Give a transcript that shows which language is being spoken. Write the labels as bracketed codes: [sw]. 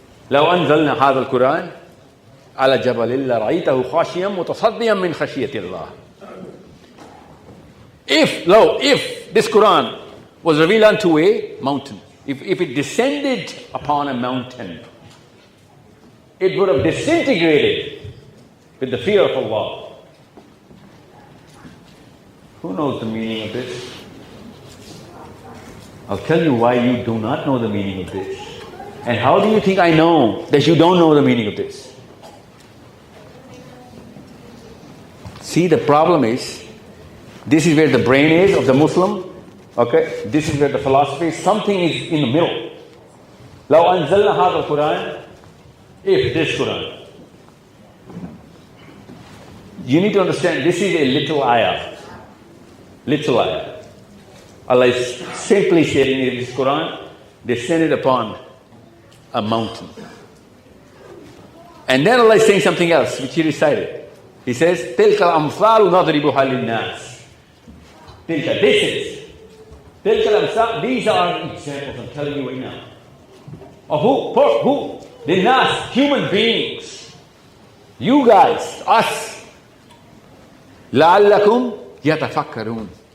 [ar] لو أنزلنا هذا القرآن على جبل لرأيته خاشعا متصدعا من خشية الله. [en] If this Quran was revealed unto a mountain, if it descended upon a mountain, it would have disintegrated with the fear of Allah. Who knows the meaning of this? I'll tell you why you do not know the meaning of this. And how do you think I know that you don't know the meaning of this? See, the problem is, this is where the brain is of the Muslim. Okay? This is where the philosophy is. Something is in the middle. [ar] لو أنزلنا هذا القرآن, [en] if this Quran. You need to understand, this is a little ayah. Little ayah. Allah is simply saying in this Quran, descended upon a mountain. And then Allah is saying something else, which He recited. He says, [ar] تِلْكَ الْأَمْثَالُ نَضْرِبُهَا لِلنَّاسِ. [en] These are examples I'm telling you right now. Of who? The nas, human beings. You guys, us. [ar] لَعَلَّكُمْ يَتَفَكَّرُونَ.